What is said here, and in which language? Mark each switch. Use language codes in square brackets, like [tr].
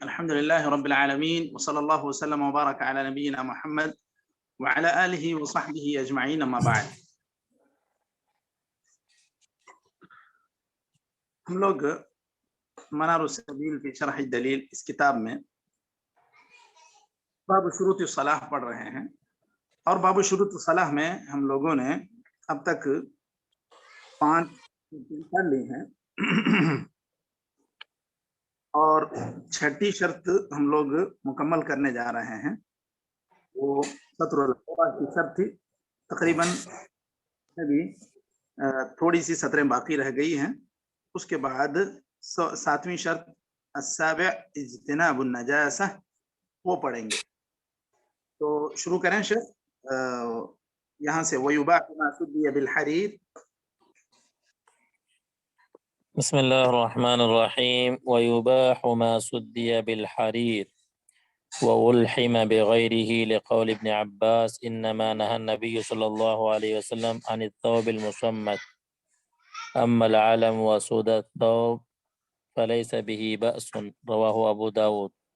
[ar] الحمد لله رب العالمين، وصلى الله وسلم وبارك على نبينا محمد وعلى آله وصحبه أجمعين، أما بعد. [ur] ہم لوگ منار السبیل فی شرح الدلیل اس کتاب میں باب شروط الصلاح پڑھ رہے ہیں، اور باب شروط الصلاح میں ہم لوگوں نے اب تک 5 پڑھ لی ہیں، اور 6ٹھی شرط ہم لوگ مکمل کرنے جا رہے ہیں۔ وہ سطر الحوار کی شرط تھی، تقریباً بھی تھوڑی سی سطریں باقی رہ گئی ہیں۔ اس کے بعد 7ویں شرط [ar] السابع اجتناب النجاسہ [ur] وہ پڑھیں گے۔ تو شروع کریں شیخ یہاں سے [ar] وَيُبَاحُ مَا سُدِّيَ بِالْحَرِيرِ۔ بسم الله الرحمن الرحيم. ويباح ما سدي بالحرير وألحم بغيره لقول ابن عباس إنما نهى النبي صلى الله عليه وسلم عن الثوب المشمت، أما العلم وسود الثوب فليس به بأس، رواه أبو داود.